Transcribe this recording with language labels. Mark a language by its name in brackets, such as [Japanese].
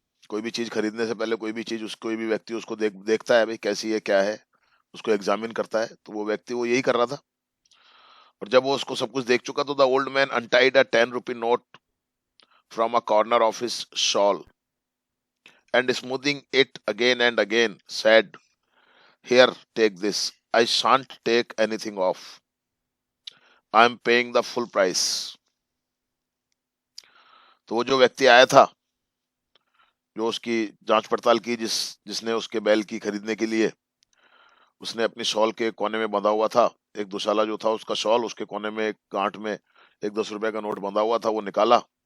[Hindi] कोई भी चीज खरीदने से पहले कोई भी चीज, कोई भी व्यक्ति उसको देखता है, भाई कैसी है क्या है, उसको एग्जामिन करता है। तो वो व्यक्ति वो यही कर रहा था। और जब वो उसको सब कुछ देख चुका, तो [English] The old man untied a 10 rupee note from a corner of his shawl and smoothing it again and again said, here, take this. I shan't take anything off. I am paying the full price. [Hindi] तो वो जो व्यक्ति आया था, जो उसकी जांच पड़ताल की, जिसने उसके बैल की खरीदने के लिए, उसने अपनी शॉल के कोने में बंधा हुआ था, एक दुशाला जो था उसका शॉल, उसके कोने में एक गांठ में एक 10 रुपए का नोट बंधा हुआ था, वो निकाला।